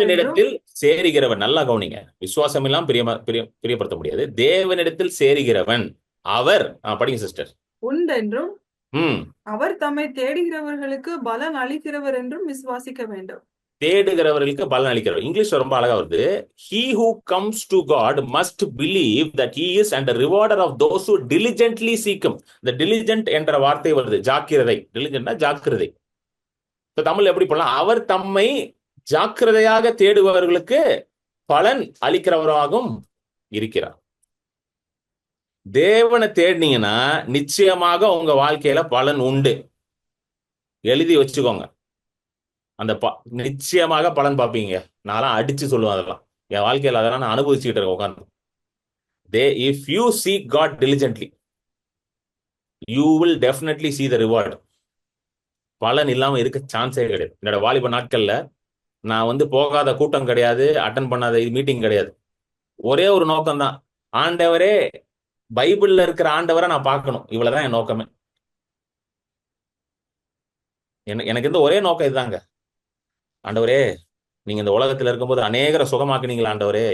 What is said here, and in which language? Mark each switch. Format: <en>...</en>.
<ta>தேவனிடத்தில் சேருகிறவன், நல்லா கவனிங்க, விசுவாசம் எல்லாம் பிரியப்படுத்த முடியாது. தேவனிடத்தில் சேருகிறவன் அவர், படிங்க சிஸ்டர், உண்டென்றும் ம் அவர் தம்மை தேடுகிறவர்களுக்கு பலன் அளிக்கிறவர் என்றும் விசுவாசிக்க வேண்டும். தேடுகிறவர்களுக்கு பலன் அளிக்கிறவர். இங்கிலீஷ் ரொம்ப அழகா வருது.</ta> <en>He who comes to God must believe that he is and the rewarder of those who diligently seek him.</en> <ta>இந்த diligent என்ற வார்த்தை வருது, ஜாக்கிரதை. diligentனா ஜாக்கிரதை. தமிழ் எப்படி பண்ணலாம்? அவர் தம்மை ஜாக்கிரதையாக தேடுபவர்களுக்கு பலன் அளிக்கிறவராகவும் இருக்கிறார். தேவனை தேடினீங்கன்னா நிச்சயமாக உங்க வாழ்க்கையில பலன் உண்டு. எழுதி வச்சுக்கோங்க. அந்த நிச்சயமாக பலன் பார்ப்பீங்க. நான் அடிச்சு சொல்லுவேன். அதெல்லாம் என் வாழ்க்கையில் அதெல்லாம் நான் அனுபவிச்சுக்கிட்டு இருக்கேன் உட்காந்து.</ta> <en>If you seek God diligently, you will definitely see the reward.</en> <ta>பலன் இல்லாம இருக்க சான்ஸே கிடையாது. என்னோட வாலிப நாட்கள்ல நான் வந்து போகாத கூட்டம் கிடையாது, அட்டன் பண்ணாத மீட்டிங் கிடையாது. ஒரே ஒரு நோக்கம் தான், ஆண்டவரே, பைபிள்ல இருக்கிற ஆண்டவரை நான் பார்க்கணும். இவ்வளவுதான் என் நோக்கமே. எனக்கு இந்த ஒரே நோக்கம் இதுதாங்க. ஆண்டவரே, நீங்க இந்த உலகத்துல இருக்கும்போது அநேகரை சுகமாக்குனீங்களா ஆண்டவரே.</ta>